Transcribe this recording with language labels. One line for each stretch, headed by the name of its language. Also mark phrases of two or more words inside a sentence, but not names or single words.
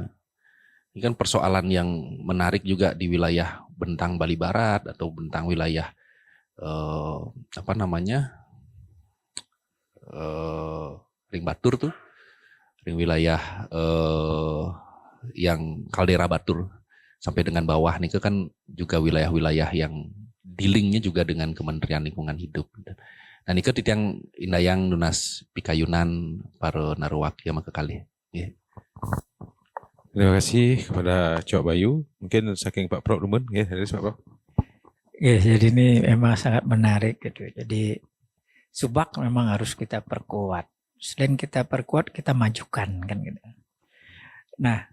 Indonesian: Ini kan persoalan yang menarik juga di wilayah Bentang Bali Barat atau Bentang wilayah Ring Batur tuh, ring wilayah yang Kaldera Batur. Sampai dengan bawah nih kan juga wilayah-wilayah yang dealingnya juga dengan Kementerian Lingkungan Hidup.
Balinese: Nah ini titiang indayang nunas pikayunan para naruwak yang makakali. Yeah.
Indonesian: Terima kasih kepada Cok Bayu. Mungkin saking Pak Prof Rumun, ya, dari Pak Prof. Ya, jadi ini memang sangat menarik gitu. Jadi Subak memang harus kita perkuat. Selain kita perkuat, kita majukan kan gitu.